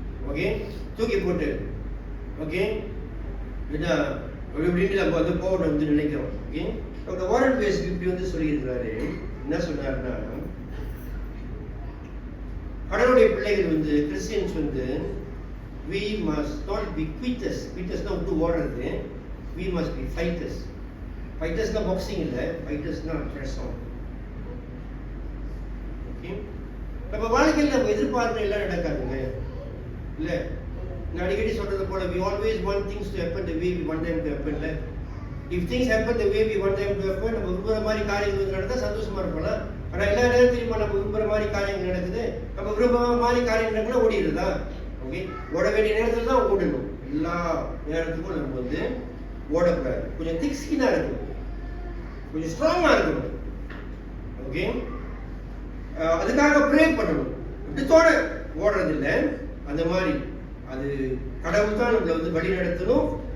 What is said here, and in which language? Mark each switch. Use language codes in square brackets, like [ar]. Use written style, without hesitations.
[ta] Okay, தூக்கி போட்டு okay என்ன இப்படின்னு நம்ம வந்து போகணும் வந்து நினைக்கிறோம். ஓகே, டாக்டர் வாரன் பேஸ் இப்படி வந்து சொல்லியிருக்கிறாரு. என்ன சொன்னாருன்னா, கடவுளுடைய பிள்ளைகள் வந்து கிறிஸ்டியன்ஸ் வந்து [en] we must not be quitters. Quitters na [ta] விட்டு ஓடுறது, [en] we must be fighters. Fighters na boxing [ta] இல்ல, [en] fighters na press on. [ta] Okay, நம்ம வாழ்க்கையில் நம்ம எதிர்பார்க்கிற எல்லாம் நடக்காதுங்க இல்ல. நான் அடிக்கடி சொல்றது போல, [en] we always want things to happen the way we want them to happen. If things happen the way we want them to happen, [ta] நம்ம விரும்புற மாதிரி காரியங்கள் நடந்தா சந்தோஷமா இருக்கலாம். ஆனா எல்லா நேரத்திலும் நம்ம விரும்புற மாதிரி காரியங்கள் நடக்குது, நம்ம விரும்புற மாதிரி காரியம் நடக்குன்னா ஓடிடுறதா? ஓகே, ஓட வேண்டிய நேரத்தில் தான் ஓடணும். எல்லா நேரத்துக்கும் நம்ம வந்து ஓடக்கூடாது. கொஞ்சம் திக் ஸ்கின்னா இருக்கணும், கொஞ்சம் ஸ்ட்ராங்கா இருக்கணும். ஓகே, அதுக்காக ப்ரே பண்ணணும். இப்படித்தோட ஓடுறது இல்லை, அந்த மாதிரி அது கடவுள் தான் நம்மளை வந்து வழி நடத்தணும்.